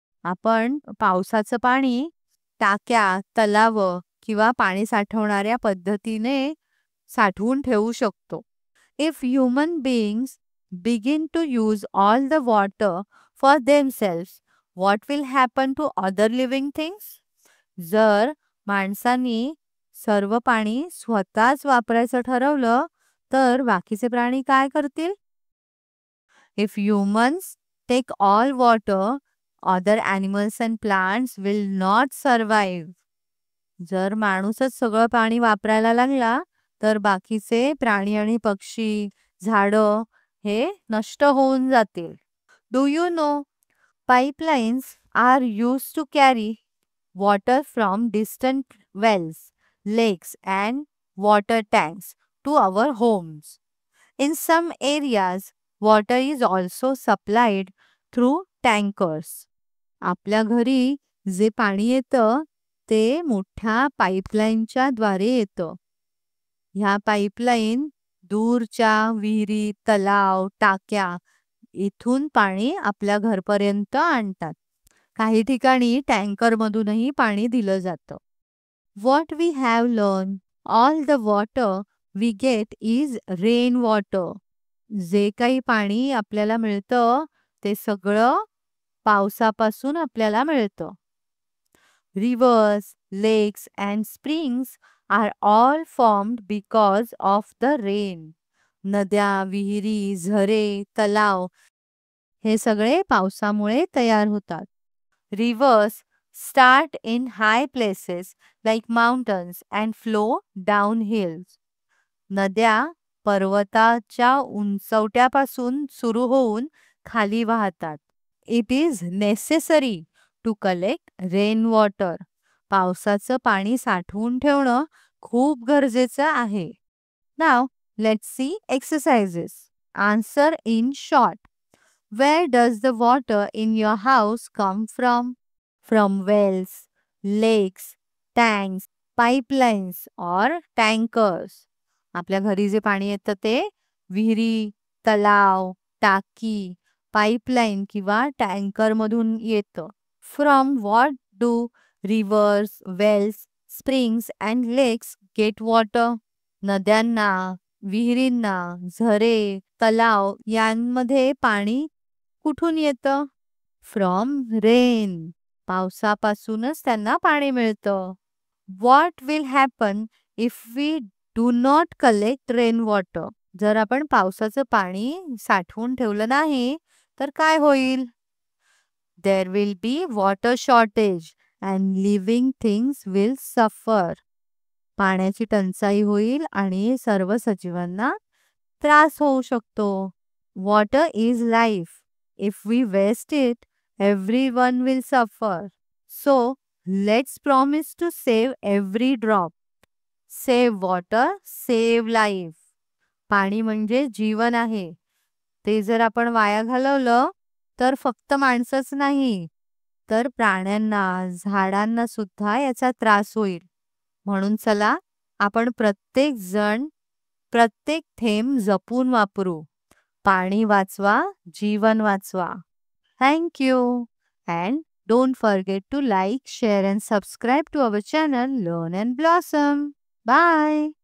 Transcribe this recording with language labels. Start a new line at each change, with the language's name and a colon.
Marathi: आपण पावसाचं पाणी टाक्या, तलाव किंवा पाणी साठवणाऱ्या पद्धतीने साठवून ठेवू शकतो.
English: If human beings begin to use all the water for themselves, what will happen to other living things?
Marathi: जर माणसांनी सर्व पाणी स्वतःच वापरायचं ठरवलं तर बाकीचे प्राणी काय करतील?
English: If humans take all water, other animals and plants will not survive.
Marathi: जर माणूसच सगळं पाणी वापरायला लागला तर बाकीचे प्राणी आणि पक्षी, झाडं हे नष्ट होऊन जातील.
English: Do you know, pipelines are used to carry water from distant wells, lakes and water tanks to our homes. In some areas, water is also supplied through tankers.
Marathi: आपल्या घरी जे पाणी येतं ते मोठ्या पाईपलाईनच्या द्वारे येतं. ह्या पाईपलाईन दूरच्या विहिरी, तलाव, टाक्या इथून पाणी आपल्या घरपर्यंत आणतात. काही ठिकाणी टँकरमधूनही पाणी दिलं जातं.
English: What we have learned, all the water we get is rain water.
Marathi: जे काही पाणी आपल्याला मिळतं ते सगळं पावसापासून आपल्याला मिळतं.
English: Rivers, lakes and springs are all formed because of the rain.
Marathi: नद्या, विहिरी, झरे, तलाव हे सगळे पावसामुळे तयार होतात.
English: Rivers start in high places like mountains and flow down hills.
Marathi: नद्या पर्वताच्या उंचवट्यापासून सुरू होऊन खाली वाहतात.
English: It is necessary to collect rainwater.
Marathi: पावसाचं पाणी साठवून ठेवणं खूप गरजेचं आहे.
English: Now, let's see exercises. Answer in short. Where does the water in your house come from? From wells, lakes, tanks, pipelines or tankers.
Marathi: आपल्या घरी जे पाणी येतं ते विहिरी, तलाव, टाकी, पाईपलाईन किंवा टँकर मधून येतं.
English: From what do rivers, wells, springs and lakes get water?
Marathi: नद्यांना, विहिरींना, झरे, तलाव यांमध्ये पाणी कुठून येतं?
English: From rain.
Marathi: पावसापासूनच त्यांना पाणी मिळतं.
English: What will happen if we do not collect rainwater?
Marathi: जर आपण पावसाचं पाणी साठवून ठेवलं नाही तर काय होईल?
English: There will be water shortage and living things will suffer.
Marathi: पाण्याची टंचाई होईल आणि सर्व सजीवांना त्रास होऊ शकतो.
English: Water is life. If we waste it, everyone will suffer. So, let's promise to save every drop. Save water, save life.
Marathi: पाणी म्हणजे जीवन आहे. ते जर आपण वाया घालवलं तर फक्त माणसंच नाही तर प्राण्यांना, झाडांना सुद्धा याचा त्रास होईल. म्हणून चला आपण प्रत्येक जण प्रत्येक थेंब जपून वापरू. पाणी वाचवा, जीवन वाचवा.
English: Thank you and don't forget to like, share and subscribe to our channel Learn and Blossom. Bye.